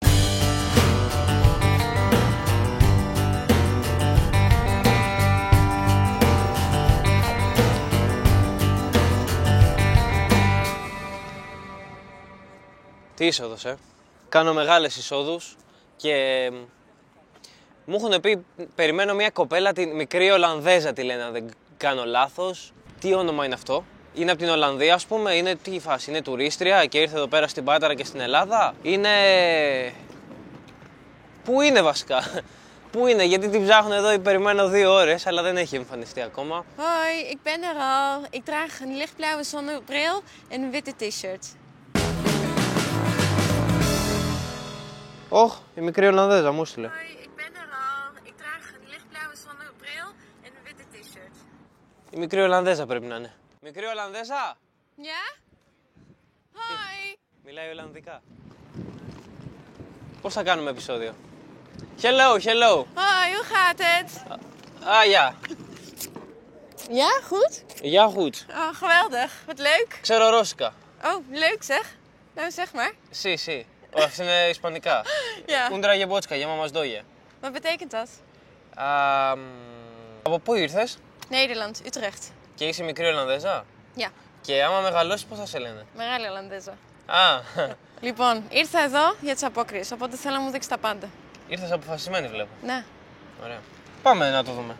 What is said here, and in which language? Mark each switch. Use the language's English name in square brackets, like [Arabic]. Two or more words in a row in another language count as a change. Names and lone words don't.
[Greek] Τι είσοδος, Κάνω μεγάλες εισόδους και μου έχουν πει, περιμένω μια κοπέλα, τη μικρή Ολλανδέζα τη λένε, αν δεν κάνω λάθος. Τι όνομα είναι αυτό? Είναι από την Ολλανδία, ας πούμε, είναι τι φάση, είναι τουρίστρια και ήρθε εδώ πέρα στην Πάτρα και στην Ελλάδα. Είναι... Πού είναι βασικά? Πού είναι, γιατί την ψάχνω εδώ, περιμένω 2 ώρες, αλλά δεν έχει εμφανιστεί ακόμα. [Dutch] Hoi, ik ben er al. Ik draag een lichtblauwe zonnebril en een witte t-shirt. [Greek] Ωχ, η μικρή Ολλανδέζα μου στείλε. [Dutch] Hoi, ik ben er al. Ik draag een lichtblauwe zonnebril en een witte t-shirt. [Greek] Η μικρή Ολλανδέζα πρέπει να είναι. Μικρή Ολλανδέζα! [Dutch] Ja? Hoi! [Greek] Μιλάει Ολλανδικά. Πώς θα κάνουμε επεισόδιο? [English] Hello, hello! [Dutch] Hoi, hoe gaat het? Ja. Ja, goed? Ja, goed. Oh, geweldig. Wat leuk. [Greek] Ξέρω ρώσικα. [Dutch] Oh, leuk zeg. Nou, zeg maar. [Spanish] Sí, sí. [Greek] Αυτά είναι ισπανικά. [Dutch] Ja. Κούντρα γεμπότσκα, για μας δόγια. Wat betekent dat? [Greek] Από πού ήρθες? [Dutch] Nederland, Utrecht. [Greek] Και είσαι μικρή Ολλανδέζα? [Dutch] Ja, [Greek] Και άμα μεγαλώσεις πώς θα σε λένε? μεγάλη Ολλανδέζα. Α, Λοιπόν, ήρθα εδώ για τις απόκριες, οπότε θέλω να μου δείξει τα πάντα. ήρθες αποφασισμένη βλέπω. Ναι, Ωραία. Πάμε να το δούμε.